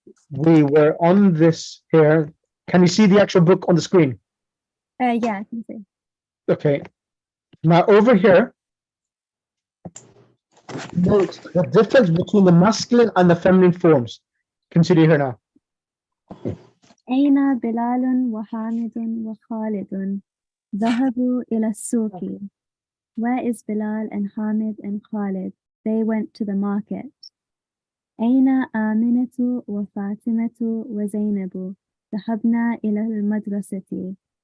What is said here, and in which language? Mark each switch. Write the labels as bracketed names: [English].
[English] We were on this here. Can you see the actual book on the screen? Yeah, I can see. Okay. Now over here, note the difference between the masculine and the feminine forms. Consider here now. [Arabic] أين بلال وحامد وخالد ذهبوا إلى السوق. [English] Where is Bilal and Hamid and Khalid? They went to the market. [Arabic] أين آمنة وفاطمة وزينب ذهبنا إلى المدرسة.